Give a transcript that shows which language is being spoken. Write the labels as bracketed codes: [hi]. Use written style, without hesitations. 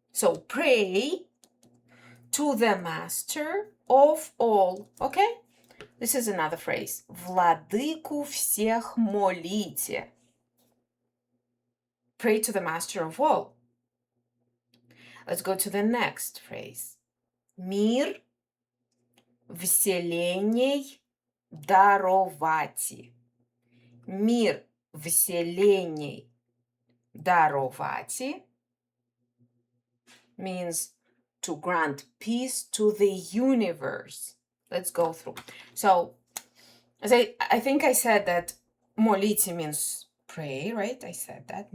[en] So pray to the master of all. Okay? This is another phrase. [cu] Владыку всех молите. [en] Pray to the master of all. Let's go to the next phrase. [cu] Мир вселенной даровати. Мир вселенной даровати [en] means to grant peace to the universe. Let's go through. So, as I think I said that молите means pray, right? I said that.